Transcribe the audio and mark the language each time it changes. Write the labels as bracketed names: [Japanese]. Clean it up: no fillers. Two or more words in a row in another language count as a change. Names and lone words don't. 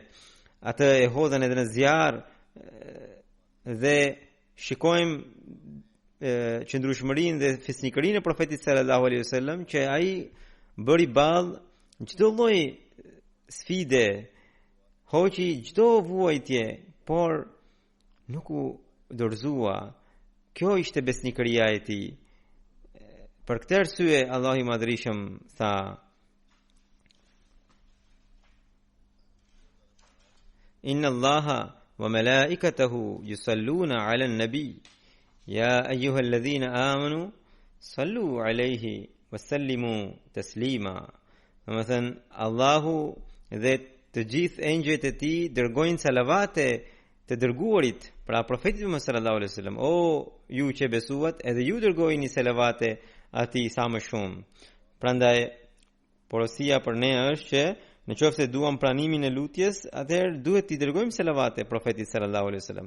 [Albanian] Atë e hodhën edhe në zjarr dhe shikojmë qëndrueshmërinë dhe fisnikërinë e profetit [Arabic] صلى الله عليه وسلم, [Albanian] që ai bëri ballë çdo lloj sfide, hoqi çdo vuajtje, por nuk u dorëzua. Kjo ishte besnikëria e tij. Për këtë arsye Allahu i Madhërisëm tha: [Arabic] إن الله وملائكته يصلون على النبي يا أيها الذين آمنوا صلوا عليه وسلموا تسليما. [Albanian] Domethënë Allahu dhe të gjithë engjëjt e tij dërgojnë salavate të dërguarit, pra profetit Muhammed [Arabic] صلى الله عليه وسلم. [Albanian] O ju që besuat, edhe ju dërgojini salavate atij sa më shumë. Prandaj porosia për ne është që në qoftë se duam pranimin e lutjes, atëherë duhet t'i dërgojmë salavate profetit [Arabic] صلى الله عليه وسلم.